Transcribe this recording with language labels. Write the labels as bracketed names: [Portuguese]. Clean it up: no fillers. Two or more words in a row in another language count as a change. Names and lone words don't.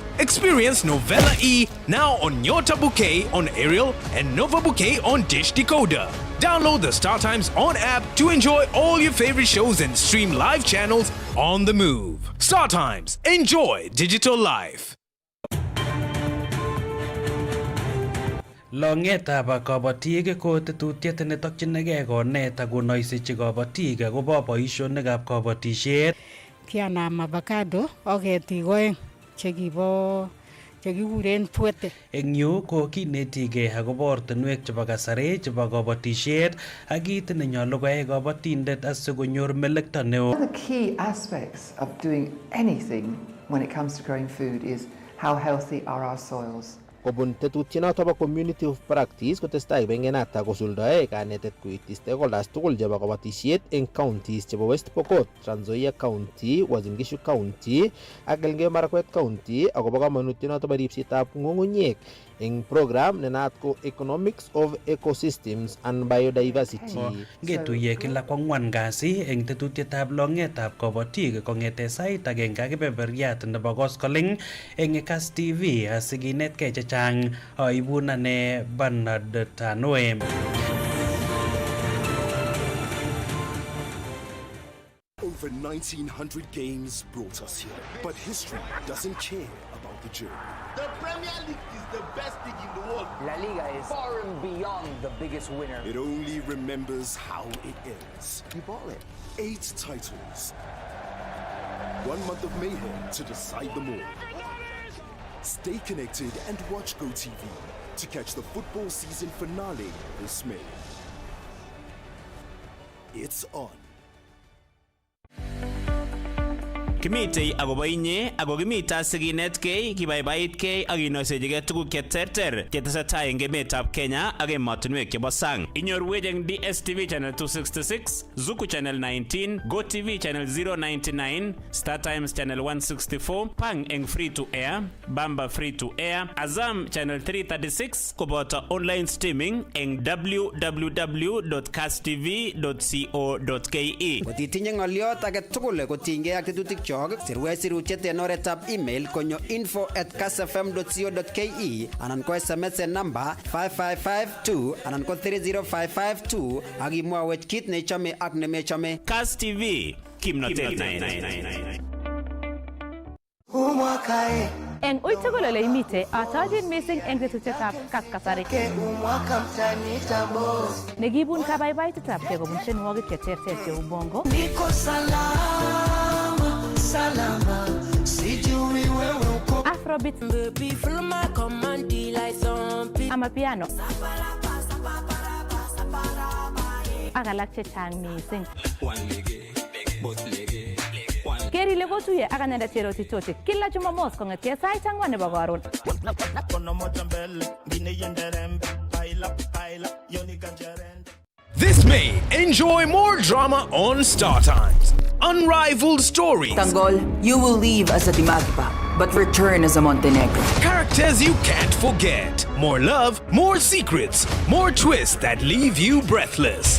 [English] Experience Novella E now on Nyota Bouquet on Aerial and Nova Bouquet on Dish Decoder. Download the Star Times On app to enjoy all your favorite shows and stream live channels on the move. Star Times, enjoy digital life. [Kalenjin] Longetab kabatik ko tetutiet netokchinigei konet ak konoisechi kabatik akobo boisionikab kabatisiet. Kianam avocado ak ketik oeng chekikuren puete. Eng yu ko kinetigei akobo ortinwek chebo kasari chebo kabatisiet ak kit nenyolu koyai kabatindet asikonyor melekto neo. [English] One of the key aspects of doing anything when it comes to growing food is how healthy are our soils. [Kalenjin] Kobun tetutienoto bo [English] community of practice [Kalenjin] kotestai bengenata kosuldae kanetet koityi stakeholders tugul chebo kabatisiet eng counties chebo West Pokot, Trans Nzoia County, Uasin Gishu County ak Elgeyo Marakwet County akobo kamanutienoto bo ripsetab ng'ung'unyek eng program nenaat ko Economics of Ecosystems and Biodiversity. Ngetuiye kila kwang'wan kasi eng tetutietab longetab kabatik kong'ete sait agenge ak kebeberyat nebo koskoling eng Kass TV asikinetkei chechang. Aibun ane Bernard Tanoe. [English] Over 1900 games brought us here, but history doesn't care about the journey. The Premier League is the best league in the world. La Liga is far and beyond the biggest winner. It only remembers how it ends. You bought it. 8 titles. 1 month of mayhem to decide them all. Stay connected and watch GoTV to catch the football season finale this May. It's on. [Kalenjin] Kimitei akobo inye ako kimita sikinetkei kibaibaitkei ak kinoisechigei tuguk cheterter chetesetai eng emetab Kenya ak emotinwek chebo sang. Inyorwech eng DSTV channel 266, Zuku channel 19, GoTV channel 099, Star Times channel 164, Pang eng [English] free to air, [Kalenjin] Bamba [English] free to air, [Kalenjin] Azam channel 336 koboto [English] online streaming [Kalenjin] eng www.kasstv.co.ke. Kotitinye ng'oliot age tugul kotinygei ak tetutik chok, sirwech sirutiet en oretab email konyo info@kassfm.co.ke anan ko SMS en number 5552 anan ko 30552 ak imwawech kit neichome ak nemechome. Kass TV, kimnotet. Eng uitugul ole imite, atochin mising eng tetutietab kasari. Nekibun kabaibaitetab kei kobun tienwogik cheterter cheu bongo. [Swahili] Niko salama, salama, sijui wewe uko. [English] Afrobeat. Baby, feel my command like zombie. Amapiano. [Kalenjin] Ak alak chechang mising. Keri ile kotuye ak anendet Cheroti Toti kila Jumamos kong'etie sait 4 nebo karon. [English] This May, enjoy more drama on Star Times. Unrivaled stories. Tanggol, you will leave as a Dimagipa, but return as a Montenegro. Characters you can't forget. More love, more secrets, more twists that leave you breathless.